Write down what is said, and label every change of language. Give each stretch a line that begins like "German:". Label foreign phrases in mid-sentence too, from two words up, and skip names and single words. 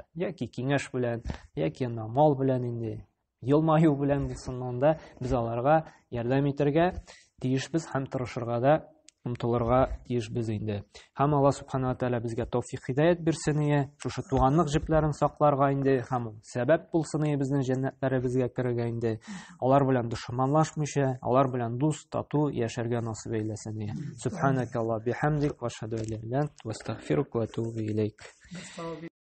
Tatar: Яки киңәш белән, яки мал белән инде, елмаю белән булсын, анда без аларга ярдәм итәргә тиешбез һәм тырышырга да омтылырга тиешбез инде. Һәм Аллаһ
Arabic: سبحانه وتعالى
Tatar: безгә тawfiq хидаят бирсен, шушы туганлык җепләрен сакларга инде һәм сәбәп булсын безнең җәннәтләребезгә керергә инде. Алар белән дошманлашмыйча, алар белән дус, тату яшәргә насыйп әйләсен.
Arabic: سبحانك اللهم بحمدك وأشهد أن لا إله إلا أنت وأستغفرك وأتوب إليك.